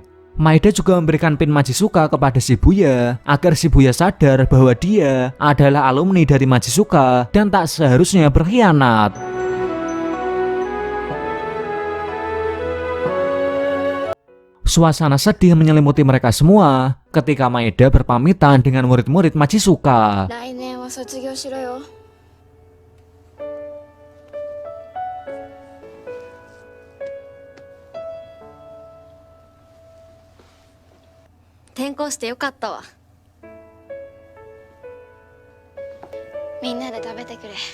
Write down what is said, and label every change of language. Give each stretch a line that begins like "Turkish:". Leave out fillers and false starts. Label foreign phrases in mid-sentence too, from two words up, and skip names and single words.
Indonesian: Maeda juga memberikan pin Majisuka kepada Shibuya agar Shibuya sadar bahwa dia adalah alumni dari Majisuka dan tak seharusnya berkhianat. Suasana sedih menyelimuti mereka semua ketika Maeda berpamitan dengan murid-murid Majisuka.
Japanese: 来年は卒業しろよ。転校してよかったわ。みんなで食べてくれ。